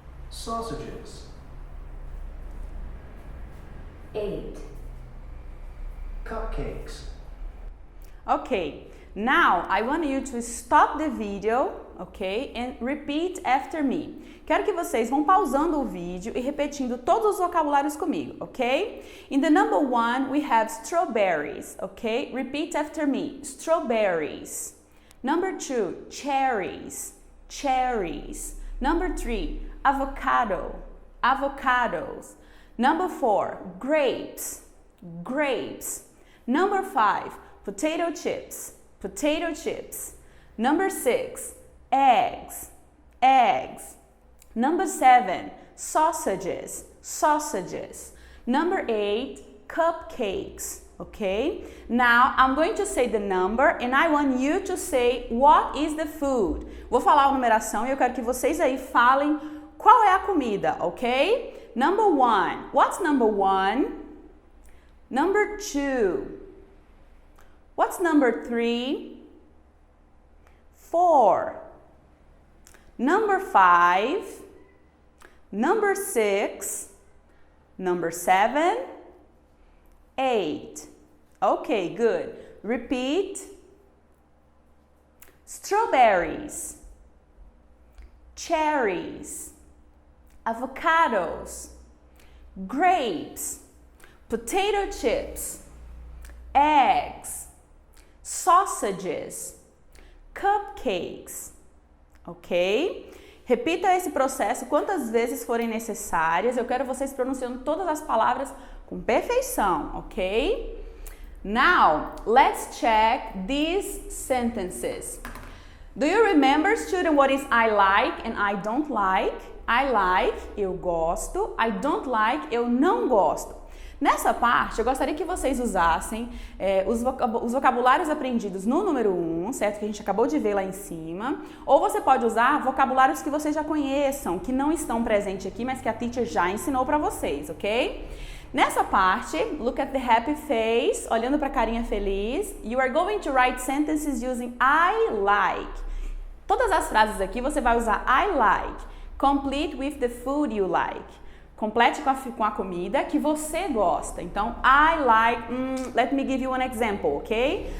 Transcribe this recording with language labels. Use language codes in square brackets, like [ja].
[en] Sausages. 8. Cupcakes. Okay, now I want you to stop the video, okay, and repeat after me. [pt] Quero que vocês vão pausando o vídeo e repetindo todos os vocabulários comigo, ok? [en] In the number 1, we have strawberries, okay? Repeat after me. Strawberries. Number 2, cherries. Cherries. Number 3, avocado. Avocados. Number 4, grapes. Grapes. Number 5, potato chips. Potato chips. Number 6, eggs. Eggs. Number 7, sausages. Sausages. Number 8, cupcakes. Okay? Now, I'm going to say the number and I want you to say what is the food. [pt] Vou falar a numeração e eu quero que vocês aí falem qual é a comida, ok? [en] Number 1. What's number 1? Number 2. What's number 3? 4. Number 5. Number 6. Number 7. 8. Okay, good. Repeat. Strawberries. Cherries. Avocados. Grapes. Potato chips. Eggs. Sausages. Cupcakes. Ok? [pt] Repita esse processo quantas vezes forem necessárias. Eu quero vocês pronunciando todas as palavras com perfeição, ok? [en] Now, let's check these sentences. Do you remember, student, what is I like and I don't like? I like, [pt] eu gosto. [en] I don't like, [pt] eu não gosto. Nessa parte, eu gostaria que vocês usassem os vocabulários aprendidos no número 1, certo? Que a gente acabou de ver lá em cima. Ou você pode usar vocabulários que vocês já conheçam, que não estão presentes aqui, mas que a teacher já ensinou para vocês, ok? Nessa parte, [en] look at the happy face, [pt] olhando para a carinha feliz. [en] You are going to write sentences using I like. [pt] Todas as frases aqui você vai usar [en] I like. Complete with the food you like. [pt] Complete com a comida que você gosta. Então, [en] I like, let me give you an example, ok?